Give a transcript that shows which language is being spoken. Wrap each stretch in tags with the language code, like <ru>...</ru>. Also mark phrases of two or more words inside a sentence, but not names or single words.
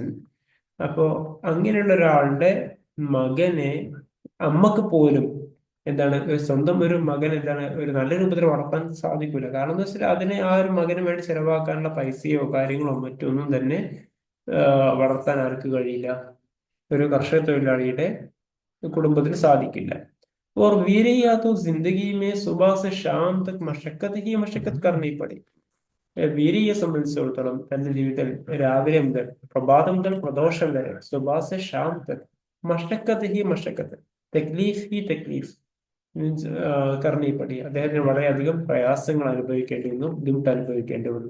<ml>അപ്പോ അങ്ങനെയുള്ള ഒരാളുടെ മകനെ അമ്മക്ക് പോലും എന്താണ്, സ്വന്തം ഒരു മകൻ എന്താണ് ഒരു നല്ല രൂപത്തിൽ വളർത്താൻ സാധിക്കൂല. കാരണം എന്താ വെച്ചാൽ അതിനെ ആ ഒരു മകന് വേണ്ടി ചെലവാക്കാനുള്ള പൈസയോ കാര്യങ്ങളോ മറ്റൊന്നും തന്നെ വളർത്താൻ ആർക്ക് കഴിയില്ല, ഒരു കർഷക തൊഴിലാളിയുടെ കുടുംബത്തിന് സാധിക്കില്ല.</ml> <hi>और वीरे या तो जिंदगी में सुबह से शाम तक मशक्कत ही मशक्कत करनी पड़ी.</hi> <ml>വീരയെ സംബന്ധിച്ചിടത്തോളം തന്റെ ജീവിതത്തിൽ രാവിലെ മുതൽ പ്രഭാതം മുതൽ പ്രദോഷം വരെ</ml> <hi>सुबह से शाम तक मशक्कत ही मशक्कत, तकलीफ ही तकलीफ</hi> <ml>മീൻസ് കർണിപ്പടി, അദ്ദേഹത്തിന് വളരെയധികം പ്രയാസങ്ങൾ അനുഭവിക്കേണ്ടി വന്നു, ബുദ്ധിമുട്ട് അനുഭവിക്കേണ്ടി വന്നു.</ml>